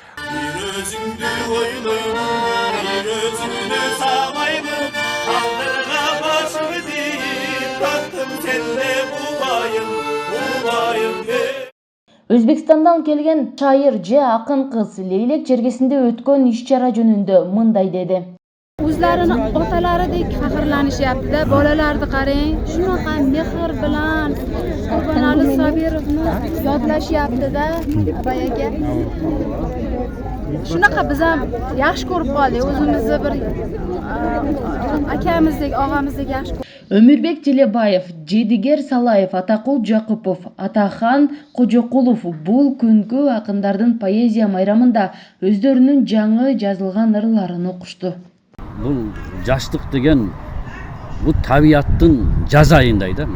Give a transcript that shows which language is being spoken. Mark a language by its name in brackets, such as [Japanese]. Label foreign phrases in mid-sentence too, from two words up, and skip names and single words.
[Kyrgyz] Өзбекстандан келген шайыр же акын кыз Лейлек жергесинде өткөн иш-чара жөнүндө мындай деди. [Uzbek] O'zlarini otalaridek faxrlanishyapti-da, bolalarni qarang, shunaqa mehr bilan Qurbanali Sabirovni yodlashyapti-da, boyaga. Shunaqa biz ham yaxshi ko'rib qoldik, o'zimizni bir akamizdek, og'amizdek yaxshi. [Kyrgyz] Өмүрбек Телебаев, Жедигер Салаев, Атакул Жакупов, Атахан Кожокулов бул күнгү акындардын поэзия майрамында өздөрүнүн жаңы жазылган ырларын окушту. Бул жаштык деген бул табияттын жаз айындай да.